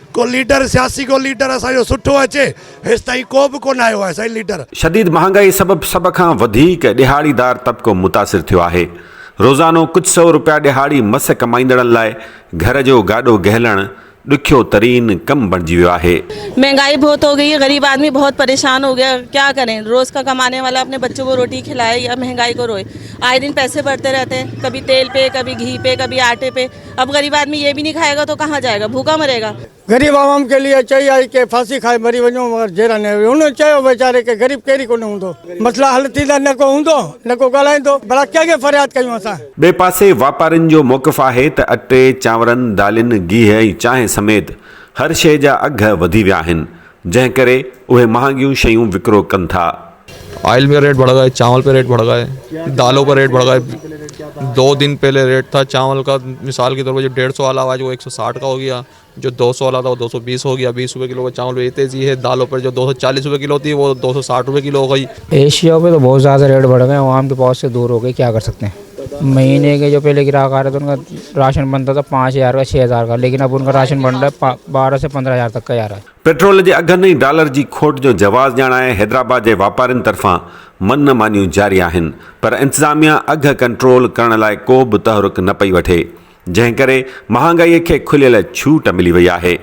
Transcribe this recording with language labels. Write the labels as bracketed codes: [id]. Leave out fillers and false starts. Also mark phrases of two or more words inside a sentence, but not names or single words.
[sd] को लीडर सियासी को लीडर असांजो सुठो अचे, हेसि ताईं को बि कोन आयो आहे साईं लीडर। शदीद महांगाई सबबि सभ खां वधीक ॾिहाड़ीदार तबिको मुतासिर थियो आहे। रोज़ानो कुझु 100 रुपया ॾिहाड़ी मस कमाईंदड़नि लाइ घर जो गाॾो गहलणु ॾुखियो तरीन कमु बणिजी वियो आहे। [ur] مہنگائی بہت ہو گئی ہے، غریب آدمی بہت پریشان ہو گیا. کیا کریں، روز کا کمانے والا اپنے بچوں کو روٹی کھلائے یا مہنگائی کو روئے. آئے دن پیسے بڑھتے رہتے ہیں، کبھی تیل پے، کبھی گھی پے، کبھی آٹے پے. اب غریب آدمی یہ بھی نہیں کھائے گا تو کہاں جائے گا، بھوکا مرے گا. غریب عوام کے لیے چاہیے کہ [sd] फांसी खाए मरी वञो, मगर जेरा न उन्होंने चयो वीचारे के गरीब कहिड़ी कोन हूंदो, मसला हल थींदा, न को हूंदो न को ॻाल्हाईंदो, भला कंहिंखे फरियाद कयूं असां। ॿिए पासे वापारियुनि जो मौक़िफ़ आहे त अटे, चांवरनि, दालियुनि, गिह ऐं चांहि समेत हर शइ जा अघ वधी विया आहिनि, जंहिं करे उहे महांगियूं शयूं विकिरो कनि था। [ur] آئل میں ریٹ بڑھ گئے، چاول پے ریٹ بڑھ گئے، دالوں پر ریٹ بڑھ گئے. 2 دن پہلے ریٹ تھا چاول کا، مثال کے طور پر جو 150 والا آج وہ 160 کا ہو گیا، جو 200 والا تھا وہ 220 ہو گیا. 20 روپے کلو کا چاول میں تیزی ہے۔ دالوں پر جو 240 روپے کلو تھی وہ 260 روپے کلو ہو گئی. ایشیا پے تو بہت زیادہ ریٹ بڑھ گئے، عوام کے پہنچ سے دور ہو گئے، کیا کر سکتے ہیں. مہینے کے جو پہلے گاہک آ رہے تھے ان کا راشن بنتا تھا 5000 کا، 6000 کا، لیکن اب ان کا راشن بن رہا ہے 12 سے 15000 تک کا جا رہا ہے. [sd] पेट्रोल जे अघनि ऐं डॉलर जी खोट जो जवाज़ ॼाणाए हैदराबाद जे वापारियुनि तरफ़ां मन मानियूं जारी आहिनि, पर इंतिज़ामिया अघ कंट्रोल करण लाइ को बि तहरुक न पई वठे, जंहिं करे महांगाईअ खे खुलियल छूट मिली वई आहे।